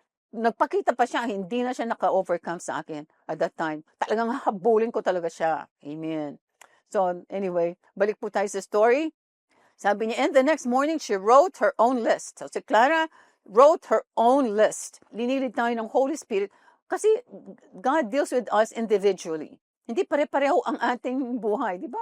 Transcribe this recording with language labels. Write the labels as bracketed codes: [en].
[tl] Nagpakita pa siya, hindi na siya naka-overcome sa akin [en] at that time. [tl] Talagang habulin ko talaga siya. Amen. [en] So anyway, [tl] balik po tayo sa story. Sabi niya, [en] and the next morning, she wrote her own list. So si Clara wrote her own list. [tl] Linilid tayo ng Holy Spirit kasi [en] God deals with us individually. [tl] Hindi pare-pareho ang ating buhay, di ba?